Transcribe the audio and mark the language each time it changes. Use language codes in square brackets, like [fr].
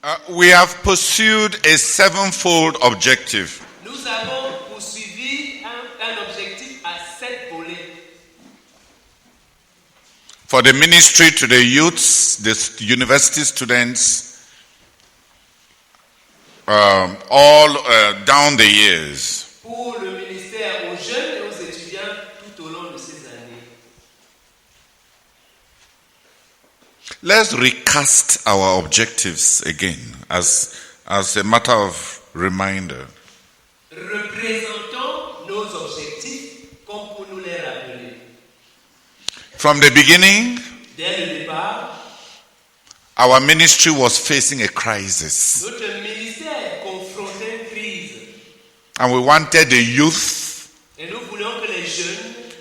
[en] We have pursued a sevenfold objective. [fr] Nous avons poursuivi un objectif à 7 volets. [en] For the ministry to the youths, the university students, all down the years. [fr] Pour le ministère aux jeunes et aux étudiants tout au long de ces années. [en] Let's recast our objectives again as a matter of reminder. [fr] Représentons nos objectifs comme pour nous les rappeler. [en] From the beginning, [fr] dès le départ, [en] our ministry was facing a crisis. [fr] Notre ministère confrontait une crise. [en] And we wanted the youth [fr] Et nous voulions que les jeunes